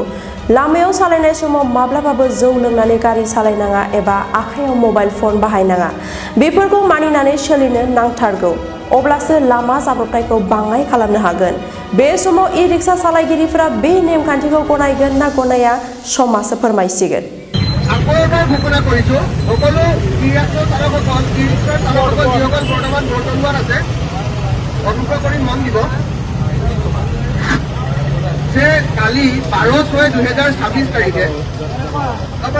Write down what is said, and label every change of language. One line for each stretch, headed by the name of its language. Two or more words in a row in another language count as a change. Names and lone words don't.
Bodo: लामायाव सालायनाय समाव माब्लाबाबो जौ लोंनानै गारि सालायनाङा एबा आखायाव मबाइल फन बाहायनाङा। बेफोरखौ मानिनानै सोलिनो नांथारगौ। अब्लासो लामा जाब्रबथायखौ बाङाइ खालामनो हागोन। बे समाव ई-रिक्शा सालायगिरिफोरा बे नेमखान्थिखौ गनायगोन ना गनाया समासो फोरमायसिगोन।
Assamese: ঘোষণা কৰিছো সকলো ই-ৰিক্সা চালকসকল ই-ৰিক্সা চালকসকল যিসকল বৰ্তমান বৰ্তমান আছে অনুগ্ৰহ কৰি মন দিব যে কালি 12/6/2026 তাৰিখে আমাৰ